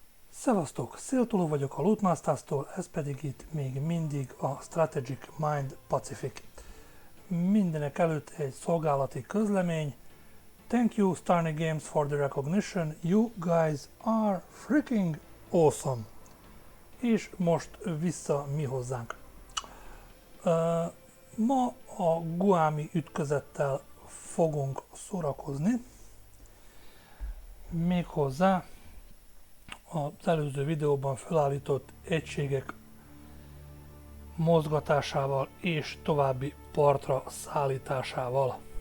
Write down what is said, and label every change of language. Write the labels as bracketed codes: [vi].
[hu] Szevasztok, Széltoló vagyok a LootMastaZ-tól, ez pedig itt még mindig a Strategic Mind Pacific. Mindenek előtt egy szolgálati közlemény. [en] Thank you Starny Games for the recognition, you guys are freaking awesome. [hu] És most vissza mi hozzánk. Ma a guami ütközettel fogunk szórakozni. Méghozzá az előző videóban felállított egységek mozgatásával és további partra szállításával.